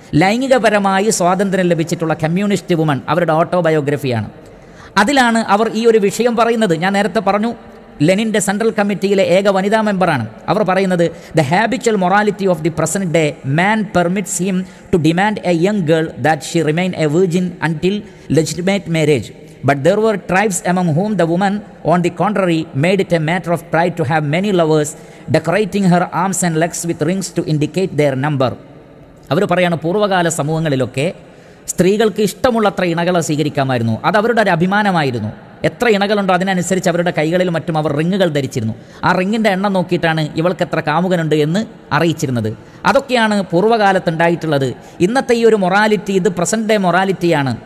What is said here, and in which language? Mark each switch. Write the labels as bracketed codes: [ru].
[ml] ലൈംഗികപരമായി സ്വാതന്ത്ര്യം ലഭിച്ചിട്ടുള്ള communist woman അവരുടെ ഓട്ടോബയോഗ്രഫിയാണ്. അതിലാണ് അവർ ഈ ഒരു വിഷയം പറയുന്നത്. ഞാൻ നേരത്തെ പറഞ്ഞു, ലെനിൻ്റെ സെൻട്രൽ കമ്മിറ്റിയിലെ ഏക വനിതാ മെമ്പറാണ്. അവർ പറയുന്നത്, [en] The habitual morality of the present day man permits him to demand a young girl that she remain a virgin until legitimate marriage. But there were tribes among whom the woman, on the contrary, made it a matter of pride to have many lovers, decorating her arms and legs with rings to indicate their number. [ml] അവർ പറയാണ്, പൂർവ്വകാല സമൂഹങ്ങളിലൊക്കെ സ്ത്രീകൾക്ക് ഇഷ്ടമുള്ളത്ര ഇണകളെ സ്വീകരിക്കാമായിരുന്നു. അത് അവരുടെ ഒരു അഭിമാനമായിരുന്നു. എത്ര ഇണകളുണ്ടോ അതിനനുസരിച്ച് അവരുടെ കൈകളിലും മറ്റും അവർ റിങ്ങുകൾ ധരിച്ചിരുന്നു. ആ റിങ്ങിൻ്റെ എണ്ണം നോക്കിയിട്ടാണ് ഇവൾക്ക് എത്ര കാമുകനുണ്ട് എന്ന് അറിയിച്ചിരുന്നത്. അതൊക്കെയാണ് പൂർവ്വകാലത്തുണ്ടായിട്ടുള്ളത്. ഇന്നത്തെ ഈ ഒരു മൊറാലിറ്റി, ഇത് പ്രസൻറ്റ് ഡേ മൊറാലിറ്റിയാണ്.